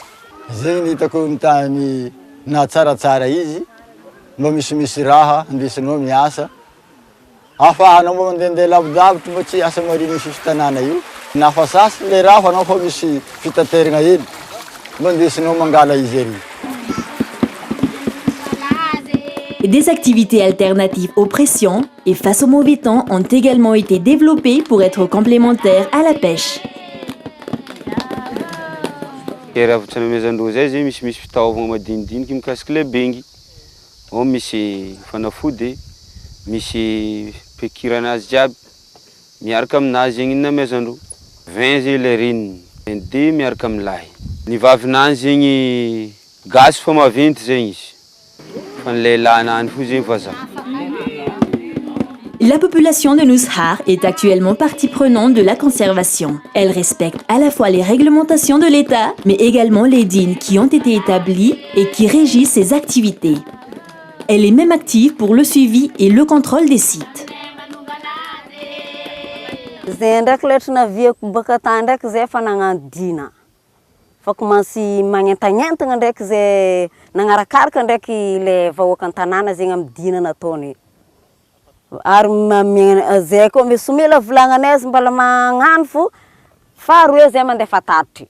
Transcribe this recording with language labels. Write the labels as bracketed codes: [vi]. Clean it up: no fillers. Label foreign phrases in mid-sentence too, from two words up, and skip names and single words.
[mg] Zegny ny hitako amin'ny tany na tsaratsara izy mba misimisy raha indesinao miasa ahafahanao mba mandehandeha lavidavitra mba tsy asa mariny misy tanàna io. Na fa sasy le raha anao fa misy fitateragna eny mba indesinao mangala izy ery. [fr] Des activités alternatives aux pressions et face au mauvais temps ont également été développées pour être complémentaires à la pêche. [mg] Ravitra namezandreo zay zay misy fitaovagna madinidiniky mikasiky le bengy. Ao misy fanafody, misy pekira azy jiaby. Miaraka aminazy zegny namezandreo. 20 zay le reniny, 22 miaraka amilay. Ny vavinany zegny gasy fa maventy zegny izy. Fa ny lehilahiny fo zegny vazaha. [fr] La population de Nouzhar est actuellement partie prenante de la conservation. Elle respecte à la fois les réglementations de l'État, mais également les dînes qui ont été établies et qui régissent ses activités. Elle est même active pour le suivi et le contrôle des sites. [mg] Zay ndraiky letra naviako baka tany ndraiky zay fa nagnano dina. Fa komansy magnentagnentagna ndraiky zay nagnarakaraka ndraiky le vahoaka an-tanàna zegny amin'ny dina nataony. Ary zay koa misy mila volagnanay azy mbala magnano fo fa roe zay mandefa tatry.